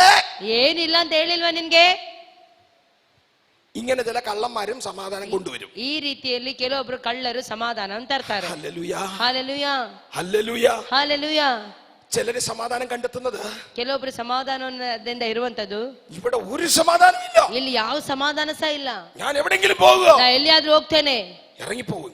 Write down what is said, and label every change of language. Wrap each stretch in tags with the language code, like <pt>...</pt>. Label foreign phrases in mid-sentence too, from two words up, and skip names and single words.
<kn>ಏನಿಲ್ಲ ಅಂತ ಹೇಳಿಲ್ವಾ ನಿನ್ಗೆ?</kn> <ml>ഇങ്ങനെ ചില കള്ളന്മാരും സമാധാനം കൊണ്ടുവരും.</ml> <kn>ಈ ರೀತಿಯಲ್ಲಿ ಕೆಲವೊಬ್ರು ಕಳ್ಳರು ಸಮಾಧಾನ ತರ್ತಾರೆ.</kn> <ml>ഹല്ലേലൂയ,</ml> <kn>ಹಾಲೆಲೂಯ,</kn> <ml>ഹല്ലേലൂയ.</ml> <kn>ಹಾಲೆಲೂಯ.</kn> <ml>ചിലര് സമാധാനം കണ്ടെത്തുന്നത്</ml> <kn>ಕೆಲವೊಬ್ರು ಸಮಾಧಾನದಿಂದ ಇರುವಂತದ್ದು.</kn> <ml>ഇവിടെ ഒരു സമാധാനം ഇല്ല,</ml> <kn>ಇಲ್ಲಿ ಯಾವ ಸಮಾಧಾನ ಸಹ ಇಲ್ಲ.</kn> <ml>ഞാൻ എവിടെങ്കിലും പോകുക,</ml> <kn>ನಾ ಎಲ್ಲಿಯಾದ್ರೂ ಹೋಗ್ತೇನೆ,</kn> <ml>ഇറങ്ങിപ്പോകും,</ml>